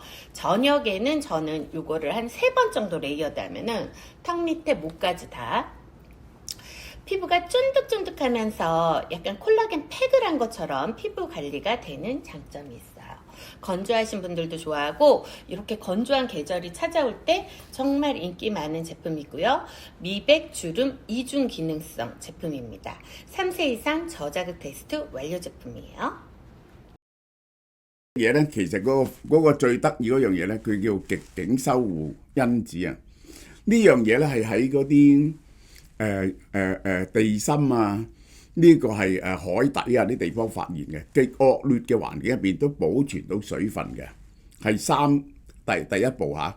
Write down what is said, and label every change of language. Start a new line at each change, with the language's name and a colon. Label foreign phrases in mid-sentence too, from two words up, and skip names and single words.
Korean: 저녁에는 저는 이거를 한 3번 정도 레이어드 하면은 턱 밑에 목까지 다 피부가 쫀득쫀득하면서 약간 콜라겐 팩을 한 것처럼 피부 관리가 되는 장점이 있어요. 건조하신 분들도 좋아하고 이렇게 건조한 계절이 찾아올 때 정말 인기 많은 제품이고요. 미백, 주름, 이중 기능성 제품입니다. 3세 이상 저자극 테스트 완료 제품이에요.
Cantonese: 嘢咧，其實嗰個最得意嗰樣嘢咧，佢叫極境修護因子啊！呢樣嘢咧係喺嗰啲地心啊，呢個係海底啊啲地方發現嘅，極惡劣嘅環境入邊都保存到水分嘅，係第一步嚇。